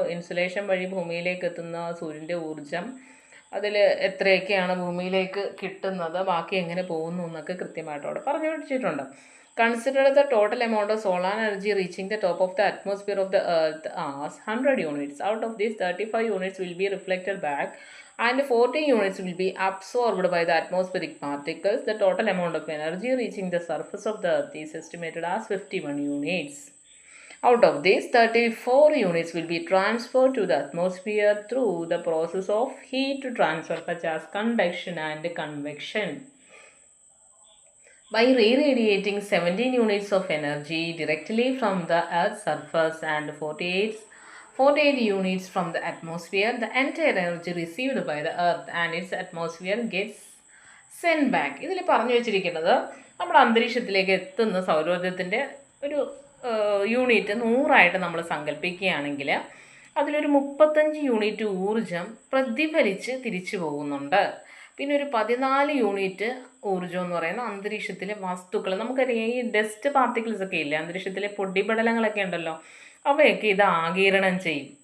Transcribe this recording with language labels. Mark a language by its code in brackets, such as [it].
[ml] Insulation വഴി ഭൂമിയിലേക്ക് എത്തുന്ന സൂര്യൻ്റെ ഊർജം, അതിൽ എത്രയൊക്കെയാണ് ഭൂമിയിലേക്ക് കിട്ടുന്നത്, ബാക്കി എങ്ങനെ പോകുന്നു എന്നൊക്കെ കൃത്യമായിട്ട് അവിടെ പറഞ്ഞു വെച്ചിട്ടുണ്ട്. [en] Consider the total amount of solar energy reaching the top of the atmosphere of the earth as 100 units. Out of these, 35 units will be reflected back and 40 units will be absorbed by the atmospheric particles. The total amount of energy reaching the surface of the earth is estimated as 51 units. Out of these, 34 units will be transferred to the atmosphere through the process of heat transfer such as conduction and convection. By re-radiating 17 units of energy directly from the Earth's surface and 48 units from the atmosphere, the entire energy received by the Earth and its atmosphere gets sent back. [ml] ഇതിൽ പറഞ്ഞു വെച്ചിരിക്കുന്നത് നമ്മുടെ അന്തരീക്ഷത്തിലേക്ക് എത്തുന്ന സൗരോർജ്ജത്തിൻ്റെ ഒരു unit 100 നമ്മൾ സങ്കല്പിക്കുകയാണെങ്കിൽ അതിലൊരു 35 unit ഊർജം പ്രതിഫലിച്ച് തിരിച്ചു പോകുന്നുണ്ട്. പിന്നെ ഒരു 14 യൂണിറ്റ് ഊർജ്ജം എന്ന് പറയുന്ന അന്തരീക്ഷത്തിലെ വസ്തുക്കൾ, നമുക്കറിയാം ഈ ഡസ്റ്റ് പാർട്ടിക്കിൾസ് ഒക്കെ ഇല്ലേ, അന്തരീക്ഷത്തിലെ പൊടിപടലങ്ങളൊക്കെ ഉണ്ടല്ലോ, അവയൊക്കെ ഇത് ആഗിരണം ചെയ്യും.